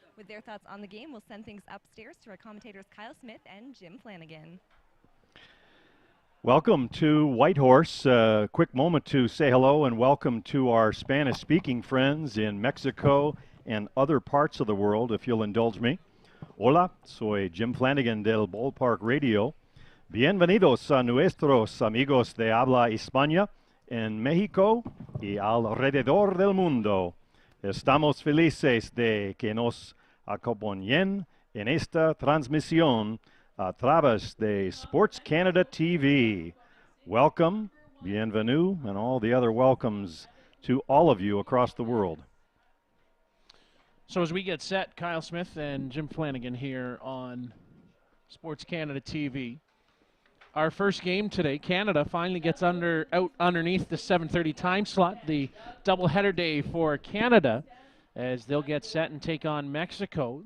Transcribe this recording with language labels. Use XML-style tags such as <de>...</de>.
<en>With their thoughts on the game, we'll send things upstairs to our commentators Kyle Smith and Jim Flanagan. Welcome to Whitehorse. Quick moment to say hello and welcome to our Spanish-speaking friends in Mexico and other parts of the world, if you'll indulge me.</en> <es>Hola, soy Jim Flanagan del Ballpark Radio. Bienvenidos a nuestros amigos de habla España en México y alrededor del mundo. Estamos felices de que nos acompañen en esta transmisión a través de Sports Canada TV.</es> <en>Welcome, bienvenue, and all the other welcomes to all of you across the world. So as we get set, Kyle Smith and Jim Flanagan here on Sports Canada TV. Our first game today, Canada finally gets out underneath the 7:30 time slot, the doubleheader day for Canada, as they'll get set and take on Mexico.</en>